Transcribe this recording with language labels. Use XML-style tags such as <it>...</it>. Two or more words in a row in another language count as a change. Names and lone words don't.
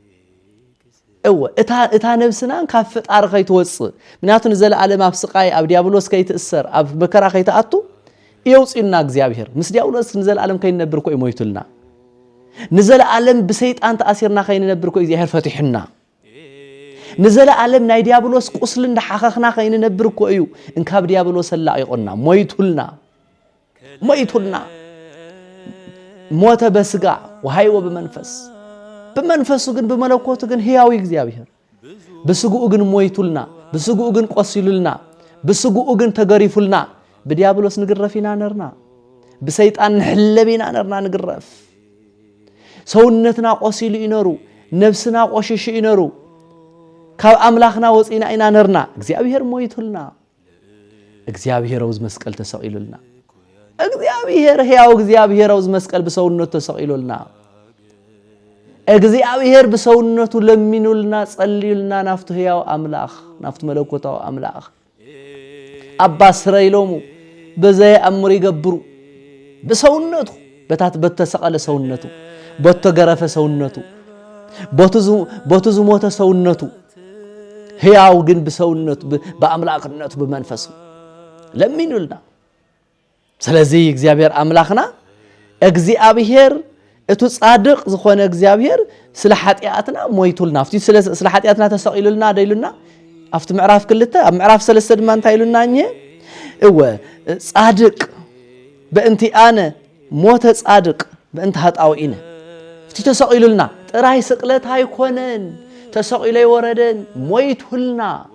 <ti>እታ ነፍስና ካብ ፈጣሪ ከይትወጽእ ምክንያቱ ንዘለዓለም ኣብ ስቃይ ኣብ ዲያብሎስ ከይትእሰር ኣብ መከራ ከይትኣቱ ይውጽና እግዚአብሔር ምስ ዲያብሎስ ንዘለዓለም ከይንነብር እኮ ይሞይቱልና ንዘለዓለም ብሰይጣን ተኣሲርና ከይንነብር እኮ እግዚአብሔር ፈቲሕና ንዘለዓለም ናይ ዲያብሎስ ቁስል እንዳሓኸኽና ከይንነብር እኮ እዩ እንካብ ዲያብሎስ ሰላቂቁና ሞይቱልና</ti> <gez>ሞተ በስጋ ወሃይወ በመንፈሱ ግን በመለኮቱ ግን ሕያዊ እግዚአብሔር በስጉኡ ግን ሞይቱልና</gez> <ti>በስጉኡ ግን ቆሲሉልና በስጉኡ ግን ተገሪፉልና በዲያብሎስ ንግረፊና ነርና በሰይጣን ንሕለቢና ነርና ንግረፍ ሰውነትና ቆሲሉ ይነሩ ነፍስና ቆሽሽ ይነሩ ካብ አምላኽና ወፂና ኢና ነርና እግዚአብሔር ሞይቱልና እግዚአብሔር አውዝ መስቀል ተሰቂሉልና እግዚአብሔር ሕያው እግዚአብሔር አውዝ መስቀል በሰውነቱ ተሰቂሉልና እግዚአብሔር በሰውነቱ ለሚኑልና ጸልዩልና ናፍቱ ሕያው አምላኽ ናፍቱ መለኮታው አምላኽ</ti> <gez>አባ ስረይሎሙ በዘይ አምር ይገብሩ</gez> <ti>በሰውነቱ በተሰቀለ ሰውነቱ በተገረፈ ሰውነቱ በቱ ሞተ ሰውነቱ ሕያው ግን በሰውነቱ በአምላክነቱ በመንፈሱ ለሚኑልና ስለዚህ እግዚአብሔር አምላኽና እግዚአብሔር እቱ ጻድቅ ዝኾነ እግዚአብሔር ስለ ኃጢአትና ሞይቱልና አፍቲ ስለ ኃጢአትና ተሰቂሉልና ደይሉና አፍቲ ምዕራፍ 2 ኣብ ምዕራፍ 3 ድማ እንታይ ኢሉናኘ</ti> <gez>ጻድቅ በእንቲ አነ ሞተ ጻድቅ በእንቲ ኃጣውኢነ እቲ ተሰቂሉልና ጥራይ ስቅለት አይኮነን ተሰቂለ ይወረደን ሞይቱልና</gez>